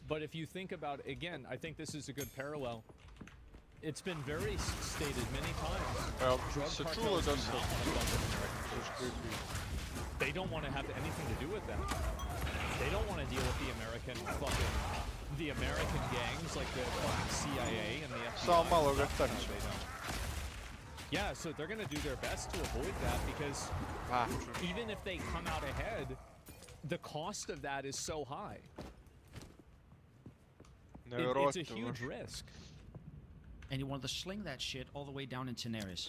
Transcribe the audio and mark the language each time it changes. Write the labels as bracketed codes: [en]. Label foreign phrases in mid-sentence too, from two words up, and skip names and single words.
[en] But if you think about, again, I think this is a good parallel. It's been very stated many times. Drug cartels do not want to bump American citizens. They don't want to have anything to do with that. They don't want to deal with the American gangs like the fucking CIA and the FBI. [sl] Samo malo ga [en] They [sl] trči. [en] don't. Yeah, so they're gonna do their best to avoid that because even if they come out ahead, the cost of that is so high. It's a huge risk. And you want to sling that shit all the way down in Tenaris.